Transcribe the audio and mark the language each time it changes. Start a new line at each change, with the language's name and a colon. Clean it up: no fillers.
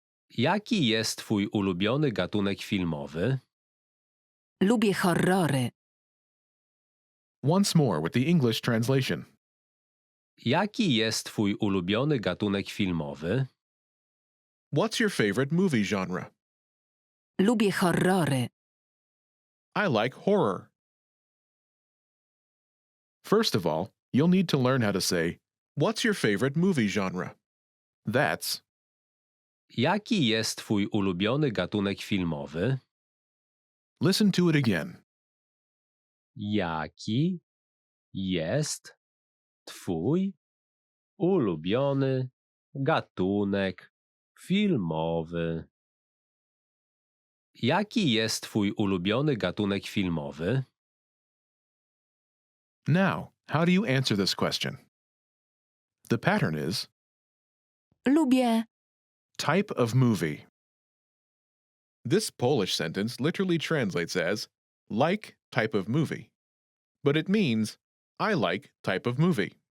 Polish: Jaki jest twój ulubiony gatunek filmowy? Lubię horrory.
English: Once more with the English translation.
Polish: Jaki jest twój ulubiony gatunek filmowy?
English: What's your favorite movie genre?
Polish: Lubię horrory.
English: I like horror. First of all, you'll need to learn how to say, what's your favorite movie genre? That's,
Polish: Jaki jest twój ulubiony gatunek filmowy?
English: listen to it again.
Polish: Jaki jest Twój ulubiony gatunek filmowy. Jaki jest twój ulubiony gatunek filmowy?
English: Now, how do you answer this question? The pattern is
Polish: Lubię.
English: type of movie. This Polish sentence literally translates as like type of movie, but it means I like type of movie.